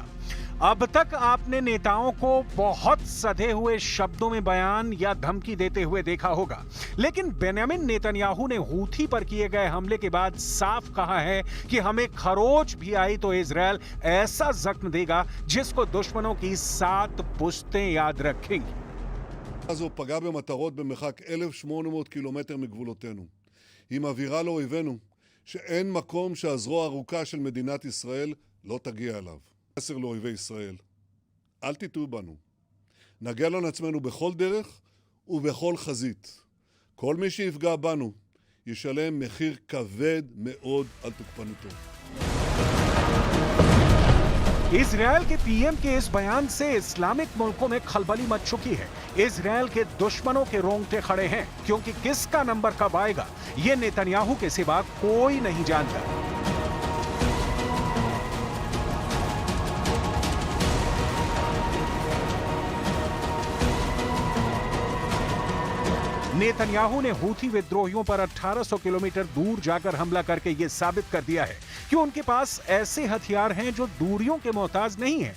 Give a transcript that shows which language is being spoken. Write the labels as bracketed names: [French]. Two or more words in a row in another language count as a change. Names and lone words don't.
[Hindi] अब तक आपने नेताओं को बहुत सधे हुए शब्दों में बयान या धमकी देते हुए देखा होगा, लेकिन बेंजामिन नेतन्याहू ने हूथी पर किए गए हमले के बाद साफ कहा है कि हमें खरोच भी आई तो इजरायल ऐसा जख्म देगा जिसको दुश्मनों की 7 पुश्तें याद रखेंगी। [Hebrew] הזו פגעה במטרות במרחק 1,800 קילומטר מגבולותינו. היא מבהירה לאויבינו שאין מקום שהזרוע הארוכה של מדינת ישראל לא תגיע אליו. מסר לאויבי ישראל, אל תטעו בנו. נגן על עצמנו בכל דרך ובכל חזית. כל מי שיפגע בנו ישלם מחיר כבד מאוד על תוקפנותו. [Hindi] इजरायल के पीएम के इस बयान से इस्लामिक मुल्कों में खलबली मच चुकी है। इजरायल के दुश्मनों के रोंगटे खड़े हैं, क्योंकि किसका नंबर कब आएगा ये नेतन्याहू के सिवा कोई नहीं जानता। नेतन्याहू ने हूथी विद्रोहियों पर 1800 किलोमीटर दूर जाकर हमला करके यह साबित कर दिया है कि उनके पास ऐसे हथियार हैं जो दूरियों के मोहताज नहीं हैं।